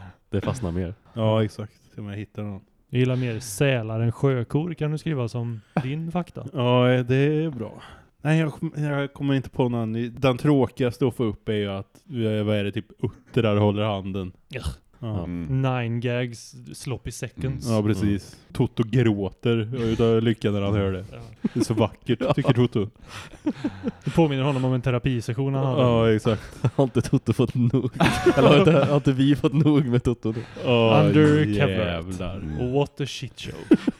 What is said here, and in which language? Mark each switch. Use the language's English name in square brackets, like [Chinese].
[Swedish] Det fastnar mer. Ja, exakt. Om jag hittar någon. Jag gillar mer sälar än sjökor, kan du skriva som din fakta. Ja, det är bra. Nej, jag kommer inte på någon. Den tråkigaste att få upp är ju att vad är det, typ uttrar håller handen. Ja. [English] Nine gags, sloppy seconds. [Swedish] Ja, precis. Toto gråter. Jag är lycka när han hör det. Det är så vackert, tycker Toto. Det påminner honom om en terapisession han hade. Ja, exakt. Har inte Toto fått nog? Eller har inte vi fått nog med Toto? [English] Oh, undercover. What a shit show.